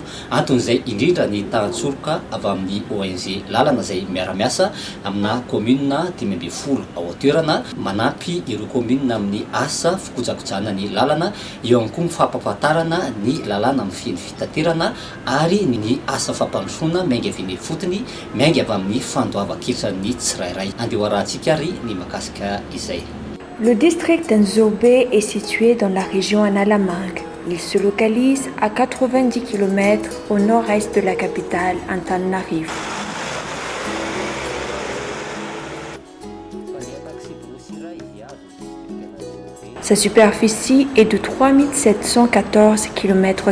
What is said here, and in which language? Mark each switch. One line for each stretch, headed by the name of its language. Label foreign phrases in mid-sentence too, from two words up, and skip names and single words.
Malagasy: Anton'izay indrindra ny tahantsoroka avy amin'ny ONG lalana izay miara-miasa amina commune 5 ao toerana manampy ireo commune amin'ny asa fikojakojana ny lalana, eo ihany koa mifampahafantarana ny lalana amin'ny feno fitaterana ary ny asa fampandrosoana miainga avy ny fotony miainga avy amin'ny fandoavan-ketrany tsirairay. Andeha hoarahantsika ary ny mahakasika izay.
French: Le district d'Antsorobe est situé dans la région Analamanga. Il se localise à 90 km au nord-est de la capitale Antananarivo. Sa superficie est de 3714 km².